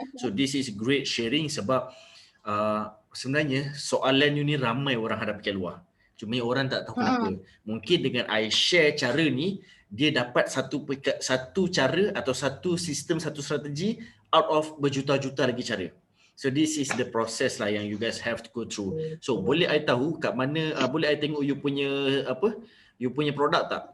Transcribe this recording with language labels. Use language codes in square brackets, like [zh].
[en] So this is great sharing [ms] sebab sebenarnya soalan you ni ramai orang hadapi kat luar. Cuma orang tak tahu kenapa. Mungkin dengan I share cara ni, dia dapat satu cara atau satu sistem, satu strategi out of berjuta-juta lagi cara. [en] So this is the process lah yang you guys have to go through. [ms] So boleh I tahu kat mana, boleh I tengok you punya you punya produk tak?